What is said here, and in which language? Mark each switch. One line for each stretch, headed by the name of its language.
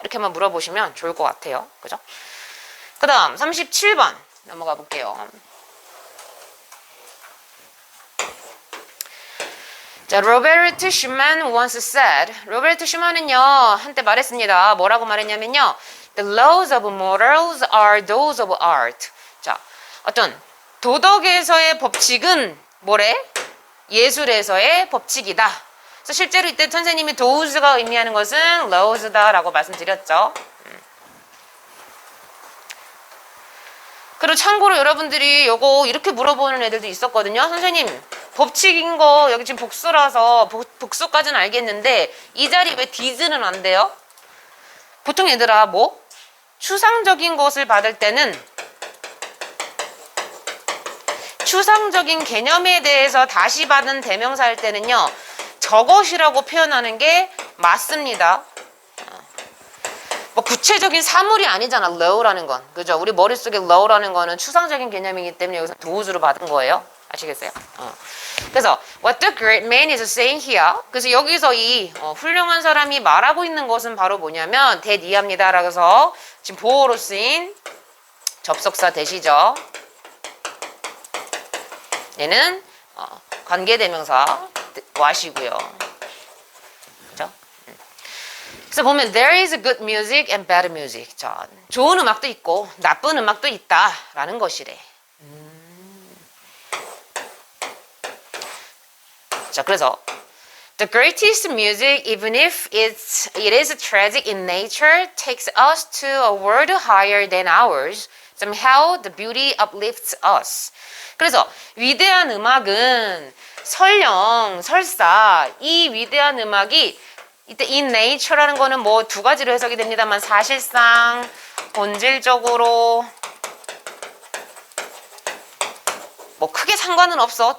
Korean: 이렇게 한번 물어보시면 좋을 것 같아요. 그죠? 그 다음 37번 넘어가 볼게요. 자, 로베르트 슈만
English: once said.
Korean: 로베르트 슈만은요 한때 말했습니다. 뭐라고 말했냐면요.
English: The laws of morals are those of art.
Korean: 자, 어떤 도덕에서의 법칙은 뭐래? 예술에서의 법칙이다. 그래서 실제로 이때 선생님이 those가 의미하는 것은 laws다라고 말씀드렸죠. 그리고 참고로 여러분들이 요거 이렇게 물어보는 애들도 있었거든요. 선생님 법칙인 거 여기 지금 복수라서 복수까지는 알겠는데 이 자리 왜 did는 안 돼요? 보통 얘들아 뭐? 추상적인 것을 받을 때는 추상적인 개념에 대해서 다시 받은 대명사일 때는요. 저것이라고 표현하는 게 맞습니다. 뭐 구체적인 사물이 아니잖아. law라는 건. 그죠? 우리 머릿속에 law라는 거는 추상적인 개념이기 때문에 여기서 does로 받은 거예요. 아시겠어요? 그래서
English: what the great man is saying here.
Korean: 그래서 여기서 이 훌륭한 사람이 말하고 있는 것은 바로 뭐냐면 대니합니다. 라서 지금 보어로 쓰인 접속사 대시죠. 얘는 관계대명사 what이고요. 그죠? 그래서 보면
English: there is good music and bad music.
Korean: 자, 좋은 음악도 있고 나쁜 음악도 있다라는 것이래. 자, 그래서
English: the greatest music, even if it is tragic in nature, takes us to a world higher than ours. Somehow the beauty uplifts us.
Korean: 그래서 위대한 음악은 설사 이 위대한 음악이 이때
English: in nature
Korean: 라는 거는 뭐 두 가지로 해석이 됩니다만 사실상 본질적으로 뭐 크게 상관은 없어.